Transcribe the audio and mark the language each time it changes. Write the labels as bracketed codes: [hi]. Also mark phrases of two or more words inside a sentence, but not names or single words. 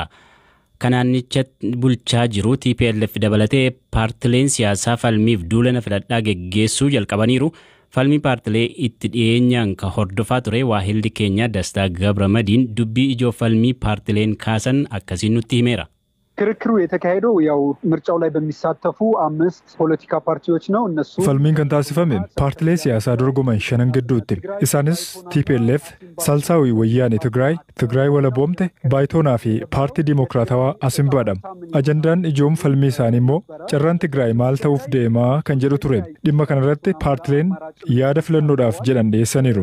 [om] Kanaannicha bulchaa jiru TPLF dabalatee paartileen siyaasaa falmiif duulana filadhaa geggeessuu jalqabaniiru. Falmii paartilee itti dhiyeenyaan ka hordofaa ture waahilli keenya Dastaa Gabramadiin dubbii ijoo falmii paartileen kaasan akkasiin nutti himeera. [am] ክርክሩ የተካሄደው ያው ምርጫው ላይ በሚሳተፉ 5 ፖለቲካ ፓርቲዎች ነው እነሱ [om] ፈልሚን kan taasifame paartilee siyaasaa dorgoman shanan gidduutti isaanis TPLF Salsaawi Wayyaanee Tigraay Walaboomte Baayitoonaa fi Paartii Dimokiraatawaa Asimbaadha. Ajandaan ijoon falmii isaanii immoo carraan Tigraay maal ta'uuf deemaa kan jedhu ture. Dhimma kanarratti paartileen yaada filannoodhaaf jedhan dhiyeessaniiru.